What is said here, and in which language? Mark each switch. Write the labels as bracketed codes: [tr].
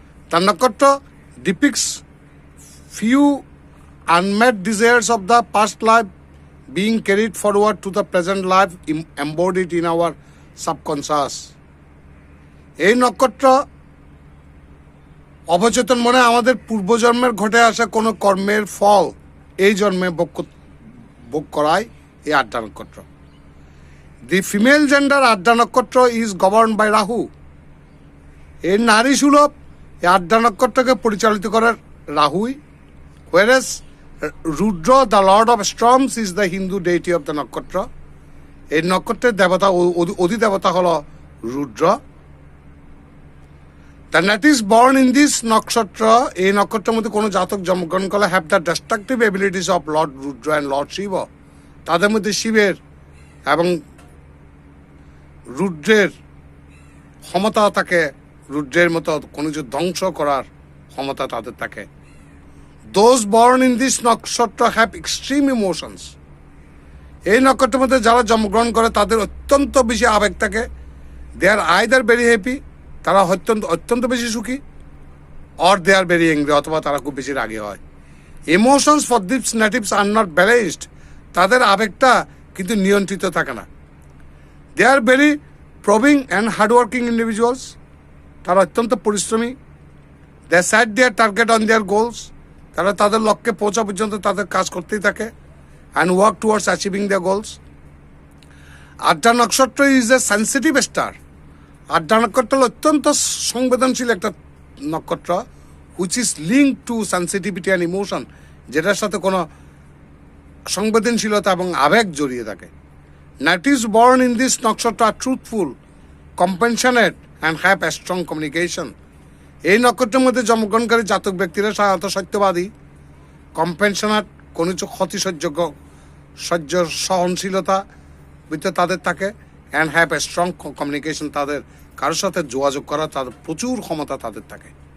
[en] তার নক্ষত্র depicts few unmet desires of the past life being carried forward to the present life embodied in our subconscious. [bn] এই নক্ষত্র অবচেতন মনে আমাদের পূর্বজন্মের ঘটে আসা কোনো কর্মের ফল এই জন্মে ভোগ করায় এই আদ্রা নক্ষত্র। [en] The female gender Ardra nakshatra is govern by Rahu. [bn] এই নারী সুলভ এই আদ্রা নক্ষত্রকে পরিচালিত করার রাহুই। [en] Whereas Rudra, the Lord of Storms, is the Hindu deity of the nakshatra. [bn] এই নক্ষত্রের দেবতা অধিদেবতা হলো রুদ্র। [en] The natives born in this nakshatra, [bn] এই নক্ষত্রের মধ্যে কোনো জাতক জন্মগ্রহণ করলে [en] have the destructive abilities of Lord Rudra and Lord Shiva. [bn] তাদের মধ্যে শিবের এবং রুদ্রের ক্ষমতা থাকে, রুদ্রের মতো কোনো কিছু ধ্বংস করার ক্ষমতা তাদের থাকে। [en] Those born in this nakshatra have extreme emotions. [bn] এই নক্ষত্রের মধ্যে যারা জন্মগ্রহণ করে তাদের অত্যন্ত বেশি আবেগ থাকে। [en] They are either very happy, [bn] তারা অত্যন্ত বেশি সুখী, [en] or they are very angry, [bn] অথবা তারা খুব বেশি রাগী হয়। [en] Emotions for these natives are not balanced. [bn] তাদের আবেগটা কিন্তু নিয়ন্ত্রিত থাকে না। [en] They are very probing and hardworking individuals. [bn] তারা অত্যন্ত পরিশ্রমী। [en] They set their target on their goals. [bn] তারা তাদের লক্ষ্যে পৌঁছা পর্যন্ত তাদের কাজ করতেই থাকে [en] and work towards achieving their goals. Ardra nakshatra is a sensitive star. [bn] Adra নক্ষত্র হল অত্যন্ত সংবেদনশীল একটা নক্ষত্র, [en] which is linked to sensitivity and emotion, [bn] যেটার সাথে কোনো সংবেদনশীলতা এবং আবেগ জড়িয়ে থাকে। [en] Natives born in this nakshatra are truthful, compassionate and have a strong communication. [bn] এই নক্ষত্রের মধ্যে জন্মগ্রহণকারী জাতক ব্যক্তিরা সাধারণত সত্যবাদী, কম্পেনশনার, কোনো কিছু ক্ষতি সহ্য সহনশীলতা তাদের থাকে, [en] and have a strong communication, [bn] তাদের কারোর সাথে যোগাযোগ করা তাদের প্রচুর ক্ষমতা তাদের থাকে।